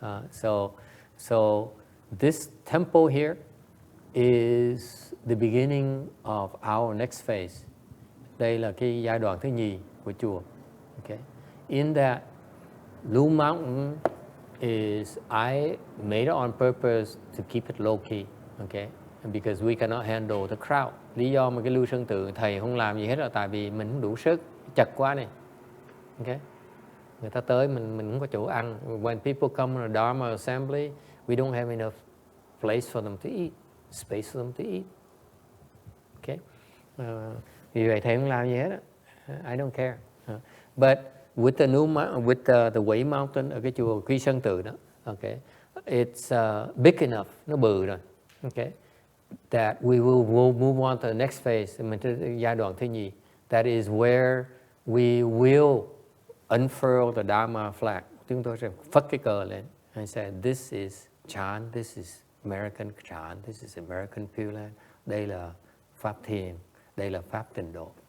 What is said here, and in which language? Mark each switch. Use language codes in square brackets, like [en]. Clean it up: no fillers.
[en] So this temple here is the beginning of our next phase. [vi] Đây là cái giai đoạn thứ nhì của chùa. [en] Okay. In that, Blue Mountain is, I made it on purpose to keep it low key. Okay. And because we cannot handle the crowd. [vi] Lý do mà cái Lưu Sơn Tự thầy không làm gì hết là tại vì mình không đủ sức, chật quá này. Okay. Người ta tới mình không có chỗ ăn. [en] When people come on a Dharma assembly, we don't have enough place for them to eat, space for them to eat. Okay. [vi] Vì vậy thầy không làm gì hết á. [en] I don't care. But with the the Way Mountain [vi] ở cái chùa Quy Sơn Tự đó, okay, [en] it's big enough, [vi] nó bự rồi. Okay. [en] That we will move on to the next phase, [vi] mình tới giai đoạn thứ nhì. [en] That is where we will unfurl the Dharma flag. [vi] Chúng tôi sẽ phất cái cờ lên. [en] I said, this is Chan, this is American Chan, this is American Pure Land. [vi] Đây là Pháp Thiền, đây là Pháp Tịnh Độ.